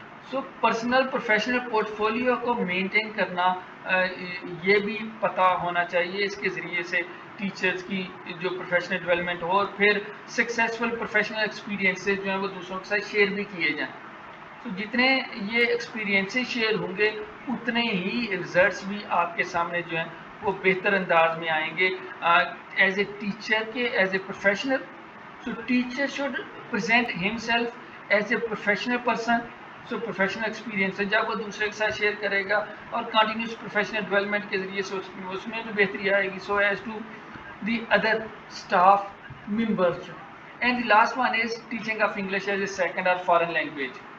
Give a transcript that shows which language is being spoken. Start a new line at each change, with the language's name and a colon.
Urdu: سو personal professional port folio کو maintain کرنا یہ بھی پتہ ہونا چاہیے, اس کے ذریعے سے ٹیچرز کی جو پروفیشنل ڈیولپمنٹ ہو اور پھر سکسیزفل پروفیشنل ایکسپیرینسز جو ہیں وہ دوسروں کے ساتھ شیئر بھی کیے جائیں. تو جتنے یہ ایکسپیرینسز شیئر ہوں گے اتنے ہی رزلٹس بھی آپ کے سامنے جو ہیں وہ بہتر انداز میں آئیں گے.
English: As a teacher کے, as a professional, so teacher should present himself as a professional person.
Urdu: So professional experience ہے جب وہ دوسرے کے ساتھ شیئر کرے گا اور کنٹینیوس پروفیشنل ڈیولپمنٹ کے ذریعے سے اس میں بھی بہتری آئے گی,
English: So as to the other staff members. And the last one is teaching of English as a second or foreign language.